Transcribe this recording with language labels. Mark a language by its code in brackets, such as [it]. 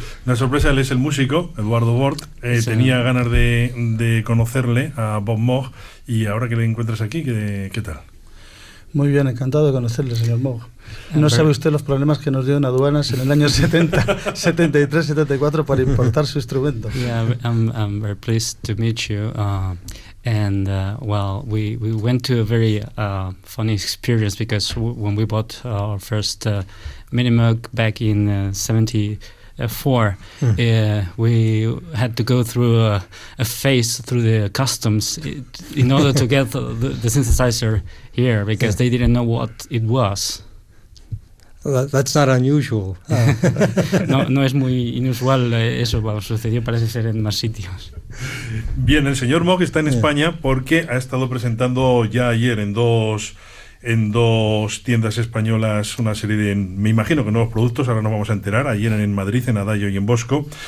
[es] La sorpresa, él es el músico, Eduardo Bort. Sí. Tenía ganas de conocerle a Bob Moog, y ahora que le encuentras aquí, ¿qué tal? Muy bien, encantado de conocerle, señor Moog. No sabe usted los problemas que nos dio en aduanas en el año 73-74 para importar su instrumento. [en] Yeah, I'm very pleased to meet you. We went to a very funny experience because when we bought our first Minimoog back in 74, we had to go through a phase through the customs in order to get the synthesizer here because they didn't know what it was. That's not unusual. [es] No es muy inusual eso, sucedió parece ser en más sitios. Bien, el señor Moog está en España porque ha estado presentando ya ayer en dos tiendas españolas una serie de, me imagino que nuevos productos, ahora nos vamos a enterar, ayer en Madrid, en Adayo y en Bosco.